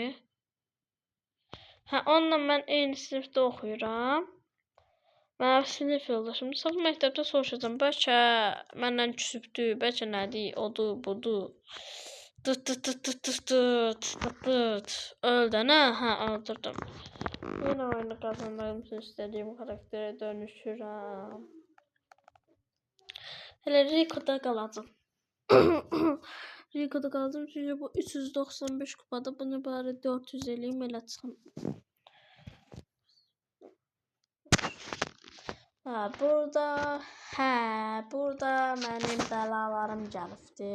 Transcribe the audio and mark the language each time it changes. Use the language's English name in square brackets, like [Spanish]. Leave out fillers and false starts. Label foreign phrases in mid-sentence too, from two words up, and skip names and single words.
[Azerbaijani] Hə, onunla mən eyni sinifdə oxuyuram. Mənim sinif yoldaşım. Sabah məktəbdə soruşacağam. Bəlkə məndən küsübdür, bəlkə nədir, odur, budur. Öldün ha? Hə, öldürdüm. [Turkish] Yine oyunu kazanmam için istediğim karaktere dönüşürəm. [Azerbaijani] Hele Rico'da qalacam. Rico'da qalacam çünki bu 395 kupada bunu bari 400 eləyim elə çıxım. Burada mənim bəlalarım gəlibdi.